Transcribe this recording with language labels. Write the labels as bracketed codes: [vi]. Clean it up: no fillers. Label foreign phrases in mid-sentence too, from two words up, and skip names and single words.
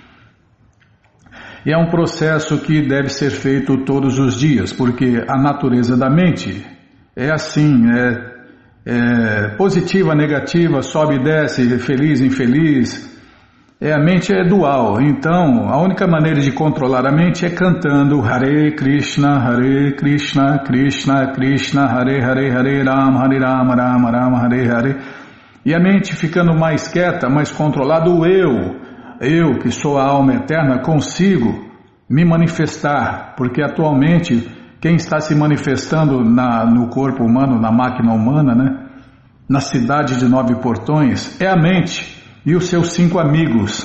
[pt] E é um processo que deve ser feito todos os dias, porque a natureza da mente é assim, positiva, negativa, sobe e desce, feliz, infeliz. A mente é dual, então a única maneira de controlar a mente é cantando [sa] हरे कृष्ण कृष्ण कृष्ण हरे हरे हरे राम राम राम हरे हरे. [pt] E a mente ficando mais quieta, mais controlado, eu que sou a alma eterna, consigo me manifestar, porque atualmente quem está se manifestando no corpo humano, na máquina humana, né, na cidade de 9 portões, é a mente e os seus 5 amigos.